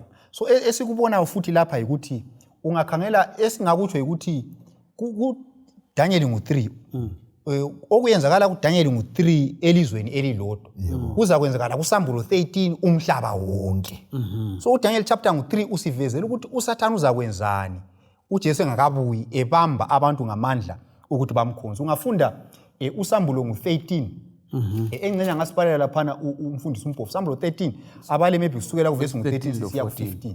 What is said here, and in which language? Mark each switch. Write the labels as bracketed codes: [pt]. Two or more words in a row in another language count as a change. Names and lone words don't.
[nd] So esikubonayo futhi lapha ukuthi ungakhangela esingakutsho ukuthi ku Daniel ngo3 okuyenzakala kuDaniel ngo3 elizweni elilodwa kuza kwenzakala kuSambulo 13 umhlaba wonke. So uDaniel chapter ngo3 usivezela ukuthi uSathane uzakwenzani uJesu engakabuyi ebamba abantu ngamandla ukuthi bamkhonze. Ungafunda uSambulo ngo13 engcenya ngasibalela laphana umfundisi uMpofu Sambulo 13 abale maybe kusukela kuverse ngo13 siya ku15.